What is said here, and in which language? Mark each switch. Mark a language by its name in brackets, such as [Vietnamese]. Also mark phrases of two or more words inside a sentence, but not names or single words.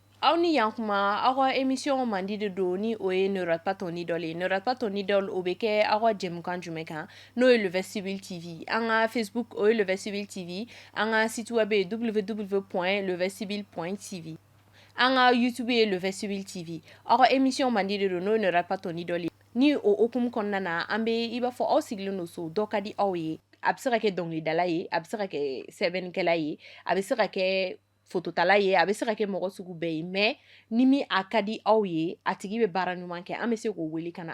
[Bambara] aw ni yankuma aw ka émission mandi de don ni o ye ne rate pas ton idole ye ne rate pas ton idole o bɛ kɛ aw ka jɛmukan jumɛn kan n'o ye le vestibule tv an ka facebook o ye le vestibule tv an ka [French] site web [Bambara] ye www.levestibule.tv an ka youtube ye le vestibule tv aw ka émission mandi de don n'o ye ne rate pas ton idole ye ni o hokumu kɔnɔna na an bɛ i b'a fɔ aw sigilen don so dɔ ka di aw ye a bɛ se ka kɛ dɔnkilidala ye a bɛ se ka kɛ sɛbɛnnikɛla ye a bɛ se ka kɛ fototala ye a bɛ se ka kɛ mɔgɔ sugu bɛɛ ye mais ni min a ka di aw ye a tigi bɛ baara ɲuman kɛ an bɛ se k'o wele ka na